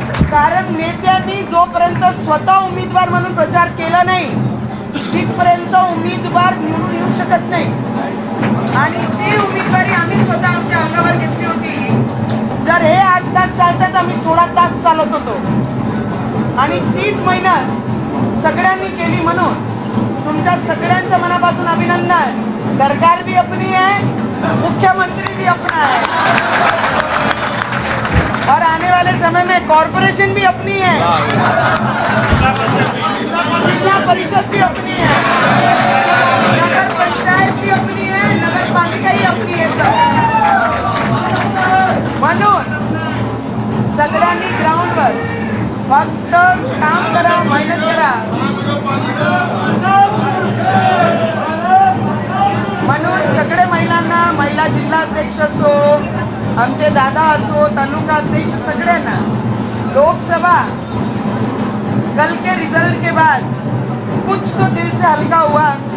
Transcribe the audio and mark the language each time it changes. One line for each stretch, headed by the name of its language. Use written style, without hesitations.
Marathi: कारण नेत्यांनी जोपर्यंत स्वतः उमेदवार म्हणून प्रचार केला नाही तिथपर्यंत उमेदवार निवडून येऊ शकत नाही, आणि ती उमेदवारी आम्ही स्वतः आमच्या अंगावर घेतली होती। जर हे 8 तास चालतात आम्ही 16 तास चालत होतो, आणि 30 मेहनत सगळ्यांनी केली, म्हणून तुमच्या सगळ्यांचं मनापासून अभिनंदन।
Hindi: सरकार भी अपनी है, मुख्यमंत्री भी अपना है, और आने वाले समय में कॉर्पोरेशन भी अपनी है, जिला परिषद भी अपनी है, नगर पंचायत भी अपनी है, नगर पालिका ही अपनी है सब।
Marathi: म्हणून सगळ्यांनी ग्राउंडवर फक्त काम करा, मेहनत करा। म्हणून सगळे महिलांना, महिला जिल्हा अध्यक्ष असो, आमचे दादा असो, तालुका अध्यक्ष, सगळ्यांना लोकसभा
Hindi: कल के रिजल्ट के बाद कुछ तो दिल से हल्का हुआ।